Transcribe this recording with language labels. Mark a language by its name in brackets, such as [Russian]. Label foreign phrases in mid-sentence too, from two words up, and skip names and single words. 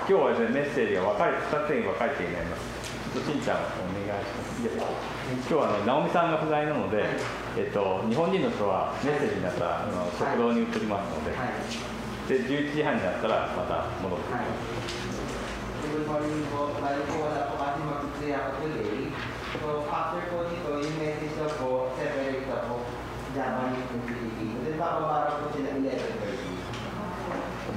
[Japanese] 今日はですね、メッセージが2つに分かれてになります。しんちゃん、お願いします。今日は直美さんが不在なので、日本人の人はメッセージになったら食堂に移りますので、で11時半になったらまた戻ってきます。 [English] Good morning po. [Filipino] Bali po wala po kasi mag-play ako today. So after po nito, yung message na po, separate na po, [English] Japanese and Filipino. [Filipino] Then papabara po sila 11:30.